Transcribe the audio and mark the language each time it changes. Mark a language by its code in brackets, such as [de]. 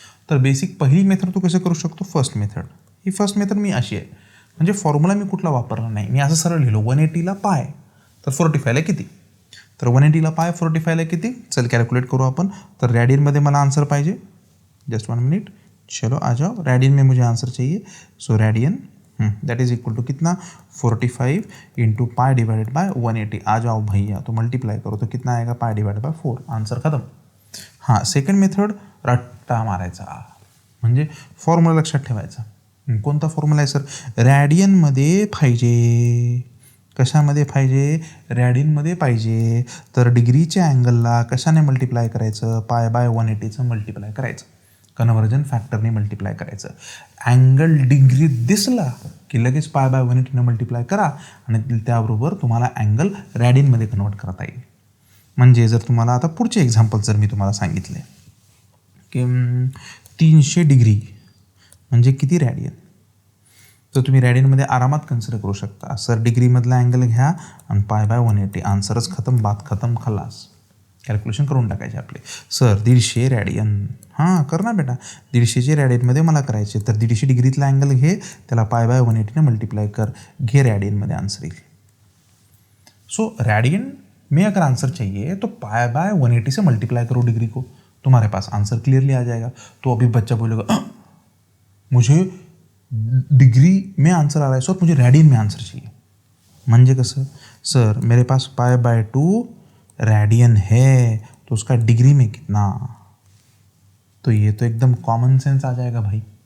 [mr] तर बेसिक पहिली मेथड तू कसं करू शकतो, फर्स्ट मेथड. ही फर्स्ट मेथड मी अशी आहे, म्हणजे फॉर्म्युला मी कुठला वापरला नाही, मी असं सरळ लिहिलो 180ला पाय तर 45ला किती, तर 180ला पाय 45ला किती. चल कॅल्क्युलेट करू आपण. तर रॅडियनमध्ये मला आन्सर पाहिजे, [hi] जस्ट 1 मिनट, चलो आ जाओ. रैडियन में मुझे आंसर चाहिए. सो रैडियन दैट इज इक्वल टू कितना, 45 इंटू पाई डिवाइडेड बाय 180. आ जाओ भैया, तो मल्टीप्लाई करो तो कितना आएगा, पाई डिवाइडेड बाय 4. आंसर खत्म. [mr] हां, सेकंड मेथड रट्टा मारायचा, म्हणजे फॉर्म्युला लक्षात ठेवायचा. कोणता फॉर्म्युला आहे सर, रॅडियनमध्ये पाहिजे. कशामध्ये पाहिजे, रॅडियनमध्ये पाहिजे. तर डिग्रीच्या अँगलला कशाने मल्टिप्लाय करायचं, π/180चं मल्टिप्लाय करायचं, कन्व्हर्जन फॅक्टरने मल्टिप्लाय करायचं. अँगल डिग्री दिसला की लगेच π/180 मल्टिप्लाय करा, आणि त्याबरोबर तुम्हाला अँगल रॅडियनमध्ये कन्वर्ट करता येईल. म्हणजे जर तुम्हाला आता पुढचे एक्झाम्पल जर मी तुम्हाला सांगितले की 300 डिग्री म्हणजे किती रॅडियन, तर तुम्ही रॅडियनमध्ये आरामात कन्सिडर करू शकता. सर डिग्रीमधला अँगल घ्या आणि π/180, आन्सरच खतम, [hi] बात खतम, [mr] खलास. कॅल्क्युलेशन करून टाकायचे आपले. सर 150 रॅडियन, [en] हां कर ना बेटा, [mr] 150चे रॅडियनमध्ये मला करायचे, तर 150 डिग्रीतला अँगल घे, त्याला π/180 मल्टीप्लाई कर, घे रॅडियनमध्ये आंसर येईल. [hi] सो रैडियन में अगर आंसर चाहिए तो π/180 से मल्टीप्लाई करो डिग्री को, तुम्हारे पास आंसर क्लियरली आ जाएगा. तो अभी बच्चा बोलेगा मुझे डिग्री में आंसर आ रहा है सर, मुझे रैडियन में आंसर चाहिए. [mr] म्हणजे कसं, [hi] सर मेरे पास π/2 रैडियन है तो उसका डिग्री में कितना, तो ये तो एकदम कॉमन सेंस आ जाएगा भाई.